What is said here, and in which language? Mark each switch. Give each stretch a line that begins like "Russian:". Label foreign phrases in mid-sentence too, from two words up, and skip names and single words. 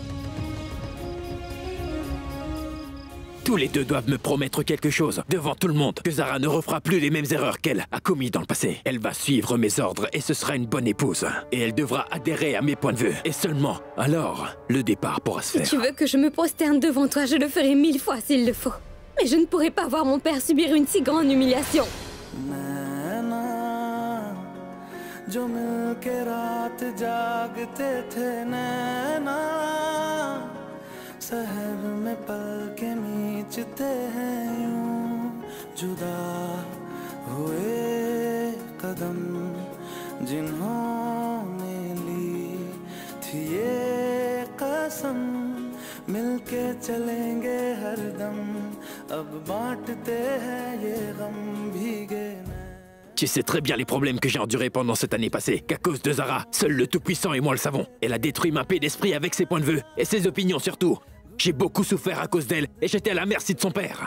French: Tous les deux doivent me promettre quelque chose, devant tout le monde, que Zara ne refera plus les mêmes erreurs qu'elle a commises dans le passé. Elle va suivre mes ordres et ce sera une bonne épouse. Et elle devra adhérer à mes points de vue. Et seulement alors, le départ pourra se faire. Si tu veux que je me prosterne devant toi, je le ferai 1000 fois s'il le faut. Mais je ne pourrai pas voir mon père subir une si grande humiliation.
Hindi: जो मिलके रात जागते थे नैना शहर में पल के नीचते हैं यूं जुदा हुए कदम जिन्होंने ली थी ये कसम मिलके चलेंगे हरदम अब बांटते हैं ये गम भीगे
French: Tu sais très bien les problèmes que j'ai endurés pendant cette année passée, qu'à cause de Zara, seul le Tout-Puissant et moi le savons. Elle a détruit ma paix d'esprit avec ses points de vue, et ses opinions surtout. J'ai beaucoup souffert à cause d'elle, et j'étais à la merci de son père.